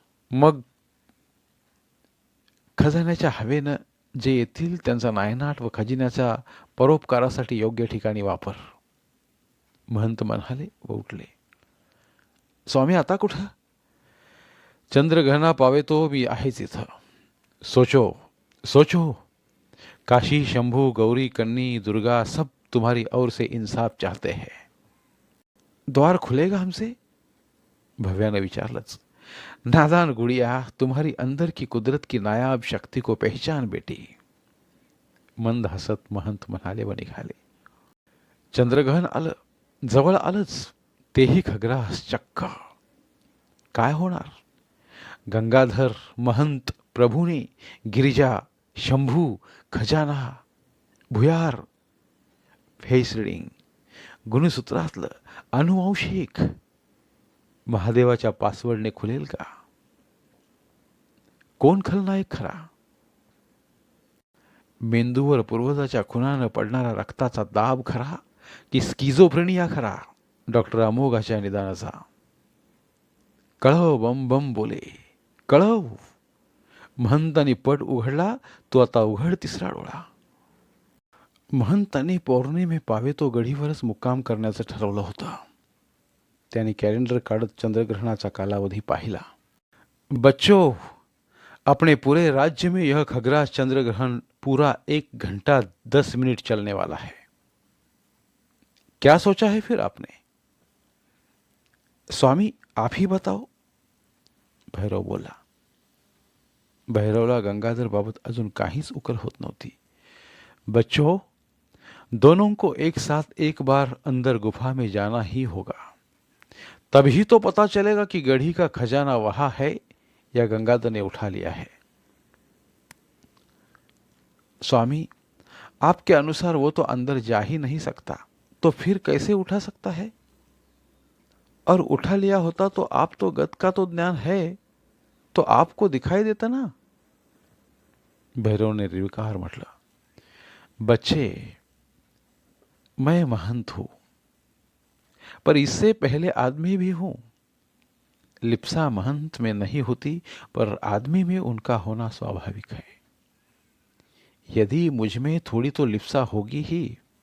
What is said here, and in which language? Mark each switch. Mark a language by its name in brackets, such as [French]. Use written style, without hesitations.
[Marathi] मग खजान्याच्या हवेनं जे येतील त्यांचा नायनाट व खजिन्याच्या परोपकारासाठी योग्य ठिकाणी वापर. महंत म्हणाले व उठले. स्वामी, आता कुठं? चंद्रग्रहणा पावे तो मी आहेच इथं. [Hindi] सोचो सोचो. काशी, शंभू, गौरी, कन्नी, दुर्गा सब तुम्हारी ओर से इंसाफ चाहते हैं. द्वार खुलेगा हमसे? [Marathi] भव्याने विचारलंच. [Hindi] नादान गुड़िया, तुम्हारी अंदर की कुदरत की नायाब शक्ति को पहचान बेटी. [Marathi] मंद हसत महंत म्हणाले व निघाले. चंद्रग्रहण आलं, जवळ आलंच, तेही खग्रास चक्क. काय होणार? गंगाधर, महंत, प्रभूने, गिरिजा, शंभू, खजाना, भुयार, फेस रिडिंग, गुणसूत्रातलं अनुवंशिक महादेवाच्या पासवर्डने खुलेल का? कोण खलनायक खरा? मेंदूवर पूर्वजाच्या खुनानं पडणारा रक्ताचा दाब खरा की स्किझोफ्रेनिया खरा? डॉक्टर अमोघाच्या निदानाचा. कळव, बम बम बोले, कळव. महंतांनी पट उघडला, तो आता उघड तिसरा डोळा. महंतांनी पौर्णिमे पावे तो गढीवरच मुक्काम करण्याचं ठरवलं होतं. त्यांनी कॅलेंडर काढत चंद्रग्रहणाचा कालावधी पाहिला. [Hindi] बच्चों, अपने पूरे राज्य में यह खग्रास चंद्रग्रहण पूरा 1 घंटा 10 मिनट चलने वाला है. क्या सोचा है फिर आपने? स्वामी, आप ही बताओ. भैरव बोला. [Marathi] भैरवला गंगाधर बाबत अजून काहीच उकल होत नव्हती. [Hindi] बच्चों, दोनों को एक साथ एक बार अंदर गुफा में जाना ही होगा. तभी तो पता चलेगा कि गढ़ी का खजाना वहां है या गंगाधर ने उठा लिया है. स्वामी, आपके अनुसार वो तो अंदर जा ही नहीं सकता, तो फिर कैसे उठा सकता है? और उठा लिया होता तो आप तो गत का तो ज्ञान है, तो आपको दिखाई देता ना. [Marathi] भैरव ने निर्विकार म्हटलं. [Hindi] बच्चे, मैं महंत हूं, पर इससे पहले आदमी भी हूं. लिप्सा महंत में नहीं होती, पर आदमी में उनका होना स्वाभाविक है. यदि मुझ में थोड़ी तो लिप्सा होगी ही,